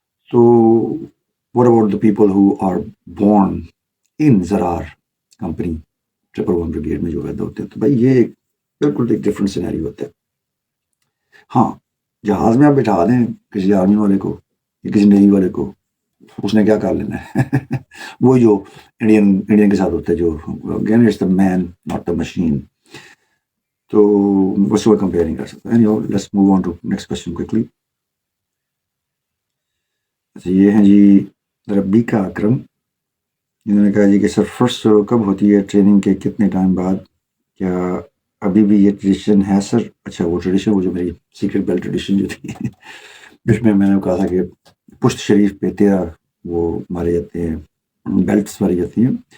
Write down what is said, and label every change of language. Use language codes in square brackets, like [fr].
[ur] تو [en] what about the people who are born in [ur] Zarar company 111 brigade میں جو پیدا ہوتے ہیں, تو بھائی یہ بالکل ایک ڈفرینٹ سینیریو ہوتا ہے. ہاں, جہاز میں آپ بٹھا دیں کسی آرمی والے کو یا کسی نیوی والے کو, اس نے کیا کر لینا ہے وہ جو انڈین کے ساتھ ہوتا ہے, جو [en] Again it's the man not the machine. [ur] تو اس کو کمپیئر نہیں کر سکتا. [en] Anyhow, let's move on to next question quickly. [ur] اچھا, یہ ہیں جی ربیکا اکرم, انہوں نے کہا جی کہ سر فرسٹ کب ہوتی ہے ٹریننگ کے کتنے ٹائم بعد, کیا ابھی بھی یہ ٹریڈیشن ہے سر؟ اچھا, وہ ٹریڈیشن, وہ جو میری سیکرٹ بیل ٹریڈیشن جو تھی جس میں نے کہا تھا کہ پشت شریف پہ 13 وہ مارے جاتے ہیں, بیلٹس ماری جاتی ہیں.